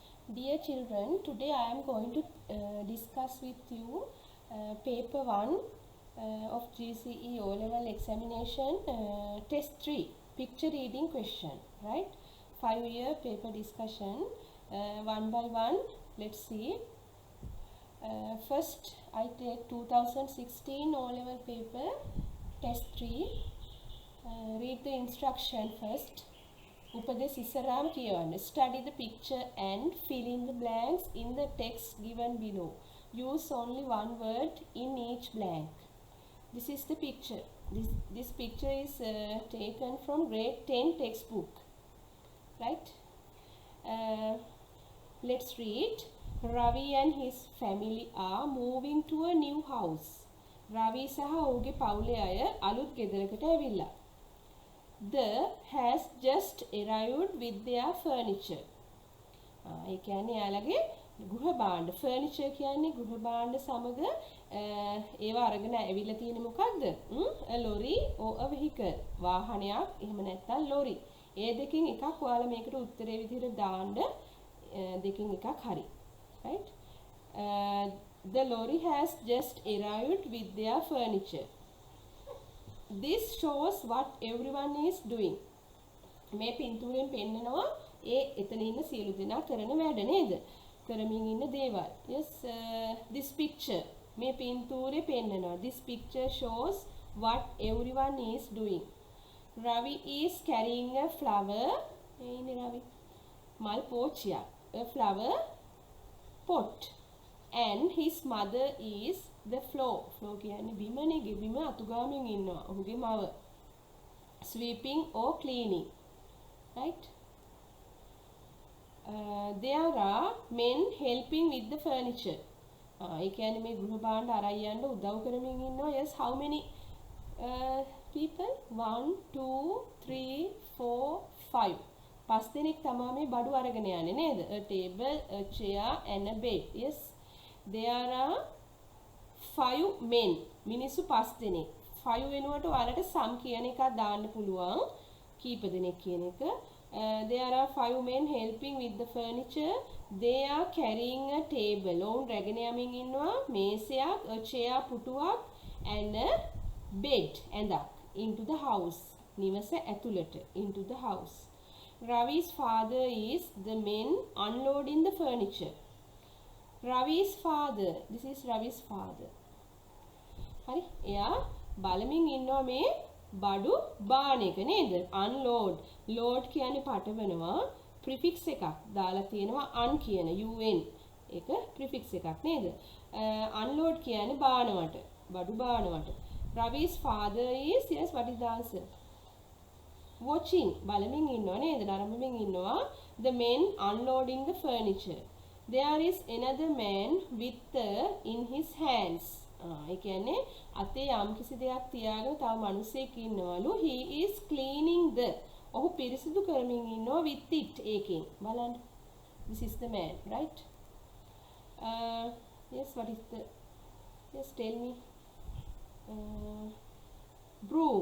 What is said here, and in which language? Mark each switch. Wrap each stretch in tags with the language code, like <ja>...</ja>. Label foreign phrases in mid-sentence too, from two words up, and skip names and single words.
<en>Dear children, today I am going to discuss with you paper 1 of GCE O-level examination, test 3, picture reading question, right? 5-year paper discussion, one by one. Let's see. First, I take 2016 O-level paper, test 3. Read the instruction first.</en> <si>උපදෙස් ඉස්සරහම කියවන්න.</si> <en>Study the picture and fill in the blanks in the text given below. Use only one word in each blank. This is the picture. This picture is taken from grade 10 textbook. Right? Let's read. Ravi and his family are moving to a new house.</en> <si>Ravi සහ ඔහුගේ පවුලේ අය අලුත් ගෙදරකට ඇවිල්ලා.</si> <en>The has just arrived with their furniture.</en> <si>ඒ කියන්නේ යාළගේ ගෘහ භාණ්ඩ. furniture කියන්නේ ගෘහ භාණ්ඩ සමග ඒවා අරගෙන ඇවිල්ලා තියෙන්නේ මොකක්ද?</si> <en>a lorry or a vehicle.</en> <si>වාහනයක් එහෙම නැත්නම් lorry. ඒ දෙකෙන් එකක් ඔයාලා මේකට උත්තරේ විදිහට දාන්න දෙකෙන් එකක් හරි.</si> <en>Right? The lorry has just arrived with their furniture. This shows what everyone is doing.</en> <si>මේ පින්තූරෙන් පෙන්නනවා ඒ එතන ඉන්න සියලු දෙනා කරන වැඩ නේද? කරමින් ඉන්න දේවල්.</si> <en>Yes, this picture</en> <si>මේ පින්තූරේ පෙන්නනවා.</si> <en>This picture shows what everyone is doing. Ravi is carrying a flower.</en> <si>මේ ඉන්නේ Ravi. මල් පෝච්චියක්.</si> <en>A flower pot. And his mother is the floor.</en> <si>Floor කියන්නේ බිමනේ. බිම අතුගාමින් ඉන්නවා. ඔහුගේ මව.</si> <en>Sweeping or cleaning. Right? There are men helping with the furniture.</en> <si>ඒ කියන්නේ මේ ගෘහ භාණ්ඩ අරන් යන්න උදව් කරමින් ඉන්නවා.</si> <en>Yes, how many people? 1 2 3 4 5.</en> <si>5 දෙනෙක් තමයි මේ බඩු අරගෙන යන්නේ නේද?</si> <en>A table, a chair and a bed. Yes. There are 5 men.</en> <si>මිනිස්සු 5 දෙනෙක්. 5 වෙනුවට ඔයාලට some කියන එකක් දාන්න පුළුවන්. කීප දෙනෙක් කියන එක.</si> <en>There are 5 men helping with the furniture. They are carrying a table.</en> <si>ඔවුන් රැගෙන යමින් ඉන්නවා මේසයක්,</si> <en>a chair පුටුවක් and a bed ඇඳක් into the house.</en> <si>නිවස ඇතුළට</si> <en>into the house. Ravi's father is the men unloading the furniture. Ravi's father. This is Ravi's father.</en> <si>හරි. එයා බලමින් ඉන්නවා මේ බඩු බාන එක නේද? unload. load කියන්නේ පටවනවා. prefix එකක් දාලා තියෙනවා un කියන un. ඒක prefix එකක් නේද? unload කියන්නේ බානවට. බඩු බානවට.</si> <en>Ravi's father is, yes, what is the answer? Watching.</en> <si>බලමින් ඉන්නවා නේද? නරඹමින් ඉන්නවා.</si> <en>The men unloading the furniture. There is another man with in his hands.</en> <si>ඒ කියන්නේ අතේ යම් කිසි දෙයක් තියාගෙන තව මිනිහෙක් ඉන්නවලු.</si> <en>He is cleaning the.</en> <si>ඔහු පිරිසිදු කරමින් ඉන්නවා</si> <en>with it.</en> <si>ඒකෙන් බලන්න.</si> <en>This is the man, right? Yes, what is the? Yes, tell me. Broom.</en>